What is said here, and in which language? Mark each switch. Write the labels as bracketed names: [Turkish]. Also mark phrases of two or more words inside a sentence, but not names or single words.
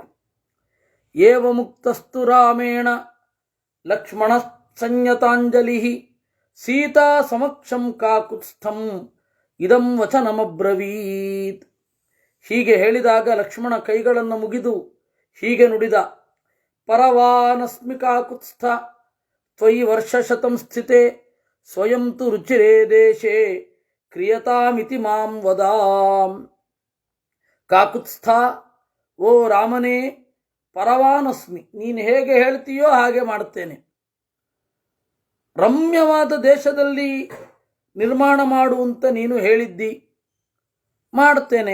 [Sanskrit] ಏವ ಮುಕ್ತಸ್ತು ರಾಮೇಣ ಲಕ್ಷ್ಮಣ ಸಂಯತಾಂಜಲಿ ಸೀತಾ ಸಮಕ್ಷಂ ಕಾಕುತ್ಸ್ಥಂ ಇದಂ ವಚನಮಬ್ರವೀತ್. [Kannada] ಹೀಗೆ ಹೇಳಿದಾಗ ಲಕ್ಷ್ಮಣ ಕೈಗಳನ್ನು ಮುಗಿದು ಹೀಗೆ ನುಡಿದ, [Sanskrit] ಪರವಾನಸ್ಮಿ ಕಾಕುತ್ಸ್ಥ ತ್ವಯಿ ವರ್ಷಶತಂ ಸ್ಥಿತೆ ಸ್ವಯಂ ತು ರುಚಿರೇ ದೇಶೇ ಕ್ರಿಯತಾಮಿತಿ ಮಾಂ ವದಾಂ. [Kannada] ಕಾಕುತ್ಸ್ಥ, ಓ ರಾಮನೇ, ಪರವಾನಸ್ಮಿ, ನೀನು ಹೇಗೆ ಹೇಳ್ತೀಯೋ ಹಾಗೆ ಮಾಡುತ್ತೇನೆ. ರಮ್ಯವಾದ ದೇಶದಲ್ಲಿ ನಿರ್ಮಾಣ ಮಾಡುವಂತ ನೀನು ಹೇಳಿದ್ದಿ, ಮಾಡುತ್ತೇನೆ.